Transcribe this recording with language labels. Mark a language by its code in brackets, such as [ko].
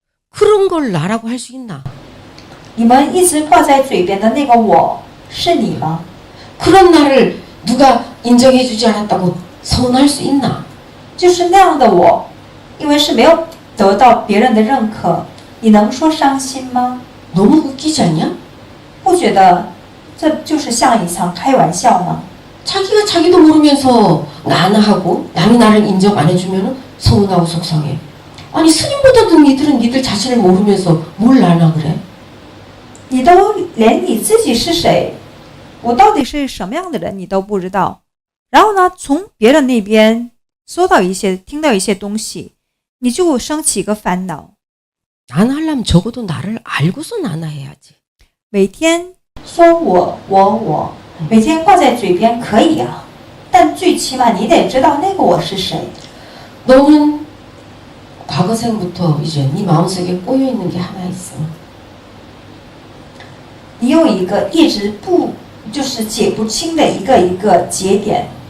[ko] 그런 걸 나라고 할 수 있나? [zh] 你们一直挂在嘴边的那个我是你吗？ [ko] 그런 나를 누가 인정해주지 않았다고 서운할 수 있나? [zh] 就是那样的我，因为是没有得到别人的认可，你能说伤心吗？ [ko] 너무 웃기지 않냐? [zh] 不觉得这就是像一场开玩笑吗？ [ko] 자기가 자기도 모르면서 나나 하고 남이 나를 인정 안 해주면 서운하고 속상해. 아니 스님보다도 니들은 니들 자신을 모르면서 뭘 나나 그래? [zh] 你都连你自己是谁，我到底是什么样的人你都不知道。然后呢，从别人那边听到一些东西，你就升起一个烦恼。 [ko] 난 하려면 적어도 나를 알고서 나나 해야지. [zh] 每天说我，每天挂在嘴边可以啊，但最起码你得知道那个我是谁。 [ko] 너는 과거생부터 이제 네 마음속에 꼬여있는 게 하나 있어. [zh] 你有一个一直就是解不清的一个节点。